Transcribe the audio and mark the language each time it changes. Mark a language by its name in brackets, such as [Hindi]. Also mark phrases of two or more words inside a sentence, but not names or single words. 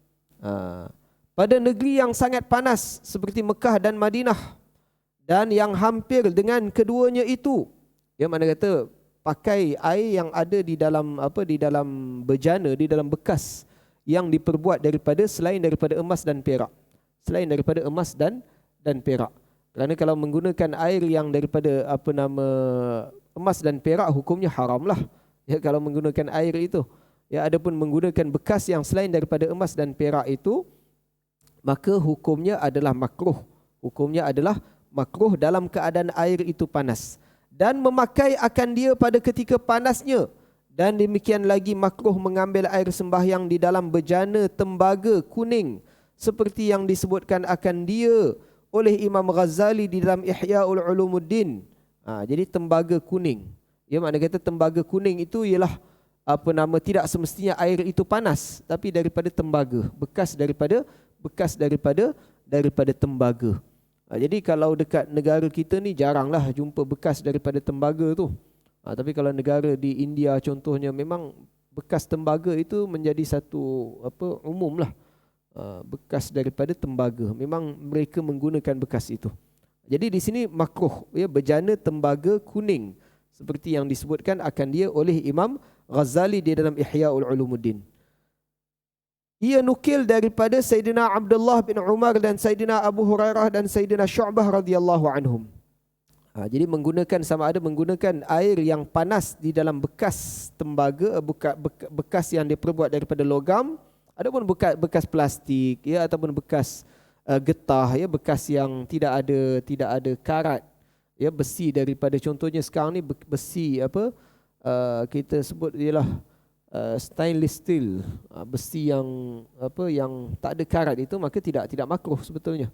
[Malay] Pada negeri yang sangat panas seperti Mekah dan Madinah, dan yang hampir dengan keduanya itu, mana kata pakai air yang ada di dalam bejana, di dalam bekas yang diperbuat selain daripada emas dan perak. Selain daripada emas dan perak. Kerana kalau menggunakan air yang daripada emas dan perak, hukumnya haram lah. Kalau menggunakan air itu. Adapun menggunakan bekas yang selain daripada emas dan perak itu, maka hukumnya adalah makruh. Hukumnya adalah makruh dalam keadaan air itu panas. Dan memakai akan dia pada ketika panasnya. Dan demikian lagi makruh mengambil air sembahyang di dalam bejana tembaga kuning, seperti yang disebutkan akan dia oleh Imam Ghazali di dalam Ihya'ul Ulumuddin. Jadi tembaga kuning. Makna kata tembaga kuning itu ialah tidak semestinya air itu panas, tapi daripada tembaga, bekas daripada tembaga. Jadi kalau dekat negara kita ni jaranglah jumpa bekas daripada tembaga tu. Tapi kalau negara di India contohnya, memang bekas tembaga itu menjadi satu umum lah. Bekas daripada tembaga, memang mereka menggunakan bekas itu. Jadi di sini makruh, bejana tembaga kuning, seperti yang disebutkan akan dia oleh Imam Ghazali di dalam Ihya'ul Ulumuddin. ia nukil daripada Sayyidina Abdullah bin Umar dan Sayyidina Abu Hurairah dan Sayyidina Syu'bah [Arabic] رضي الله عنهم. [Malay] Jadi menggunakan air yang panas di dalam bekas tembaga, bekas yang diperbuat daripada logam, ataupun bekas plastik, ya, ataupun bekas getah, ya, bekas yang tidak ada karat, ya, besi daripada, contohnya sekarang ni besi apa, kita sebut ialah [English] stainless steel, [Malay] besi yang yang tak ada karat itu, maka tidak makruh sebetulnya.